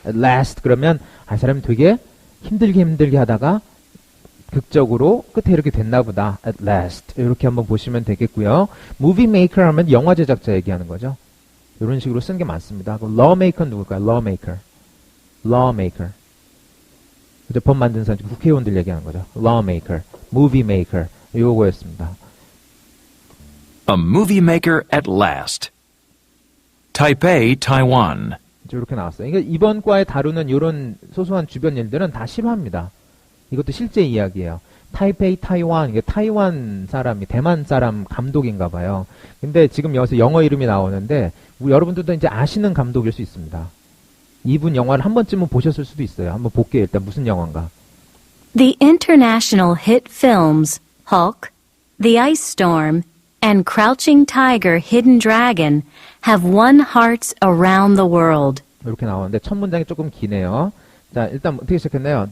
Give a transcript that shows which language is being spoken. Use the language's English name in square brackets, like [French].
[English] At last [Korean] 그러면 사람이 되게 힘들게 하다가 극적으로 끝에 이렇게 됐나 보다. [English] At last [Korean] 이렇게 한번 보시면 되겠고요. Movie maker 하면 영화 제작자 얘기하는 거죠. 이런 식으로 쓰는 게 많습니다. 그럼 lawmaker는 누굴까요? lawmaker. 그죠? 법 만드는 사람, 국회의원들 얘기하는 거죠. lawmaker, movie maker 요거였습니다. [English] A movie maker at last. Taipei, Taiwan. [Korean] 이렇게 나왔어요. 그러니까 이번 과에 다루는 이런 소소한 주변 일들은 다 실화입니다. 이것도 실제 이야기예요. 타이페이, 타이완, 이게 타이완 사람이 대만 사람 감독인가 봐요. 근데 지금 여기서 영어 이름이 나오는데 여러분들도 이제 아시는 감독일 수 있습니다. 이분 영화를 한 번쯤은 보셨을 수도 있어요. 한번 볼게요. 일단 무슨 영화인가. [English] The international hit films Hulk, The Ice Storm, and Crouching Tiger, Hidden Dragon have won hearts around the world. [Korean] 이렇게 나오는데 첫 문장이 조금 기네요. 자, 일단 어떻게 시작했나요?